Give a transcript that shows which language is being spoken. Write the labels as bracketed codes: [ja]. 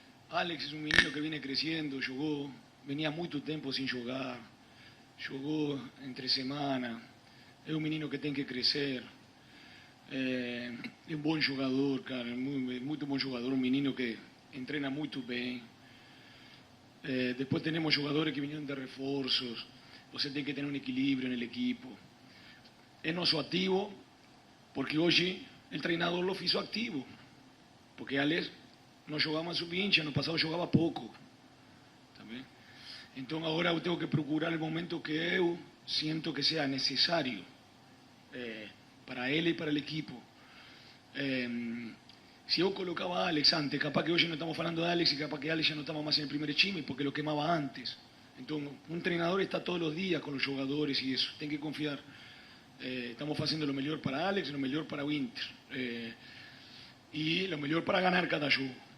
[es] Alex es un menino que viene creciendo, venía mucho tiempo sin jugar, jugó entre semana. Es un menino que tiene que crecer. Es un buen jugador, cara, muy buen jugador, un menino que entrena muito bem. [pt] Depois temos jogadores que vinieron de reforços. Você tem que ter um equilíbrio no equipo. É nosso ativo, porque hoje o treinador lo hizo ativo. Porque Alex não jogava mais sub-20, ano passado jogava pouco. Também. Então agora eu tenho que procurar o momento que eu sinto que seja necessário para ele e para o equipo. [es] Si yo colocaba a Alex antes, capaz que hoy no estamos hablando de Alex y capaz que Alex ya no estaba más en el primer time porque lo quemaba antes. Entonces, un entrenador está todos los días con los jugadores y eso, tiene que confiar. Estamos haciendo lo mejor para Alex y lo mejor para Winter. Y lo mejor para ganar cada juego.